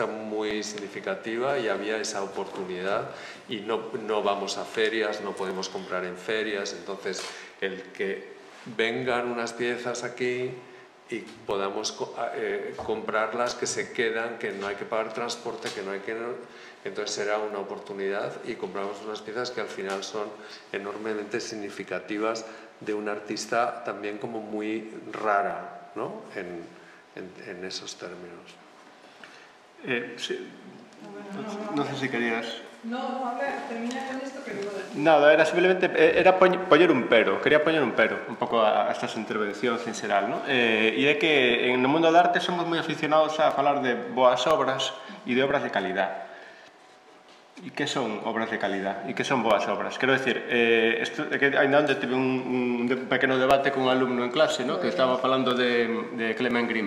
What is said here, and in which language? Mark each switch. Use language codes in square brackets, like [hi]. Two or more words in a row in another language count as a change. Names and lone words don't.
[es] muy significativa y había esa oportunidad y no vamos a ferias, no podemos comprar en ferias, entonces el que vengan unas piezas aquí y podamos comprarlas, que se quedan, que no hay que pagar transporte, entonces será una oportunidad y compramos unas piezas que al final son enormemente significativas de una artista también como muy rara, ¿no? En esos términos. Sí. No sé si querías... No, habla, termina con esto que luego... Nada, [gl] era simplemente, poñer un pero, quería poñer un pero un pouco a estas intervencións en xeral, non? E é que no mundo da arte somos moi aficionados a falar de boas obras e de obras de calidad. E que son obras de calidad? E que son boas obras? Quero dicir, ainda onde tive un pequeno debate con un alumno en clase, que estaba falando de Clement Greenberg.